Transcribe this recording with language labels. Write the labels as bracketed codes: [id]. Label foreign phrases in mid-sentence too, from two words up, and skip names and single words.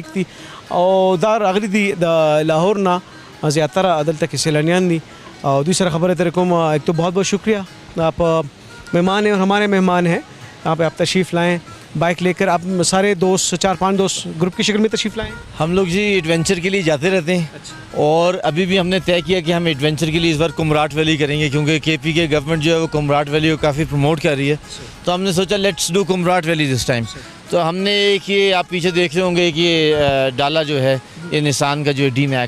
[ps] دي او دا راغلي دي د لاهور نه زیاتره دلته کې سیلانیان دي او دوی سره خبرې ترې کوم [ur] ایک تو بہت بہت شکریہ آپ مہمان ہیں اور ہمارے مہمان ہیں یہاں پہ آپ تشریف لائیں بائیک لے کر آپ سارے دوست 4-5 دوست گروپ کی شکل میں تشریف لائیں ہم لوگ جی ایڈونچر کے لیے جاتے رہتے ہیں اور ابھی بھی ہم نے طے کیا کہ ہم ایڈونچر کے لیے اس بار کمراٹ ویلی کریں گے کیونکہ کے پی کے گورنمنٹ جو ہے وہ کمراٹ ویلی کو کافی پروموٹ کر رہی ہے تو ہم نے سوچا [en] let's do Kumrat Valley this time [ur] تو ہم نے ایک یہ آپ پیچھے دیکھ رہے ہوں گے کہ یہ ڈالا جو ہے یہ نسان کا جو ہے ڈی-میک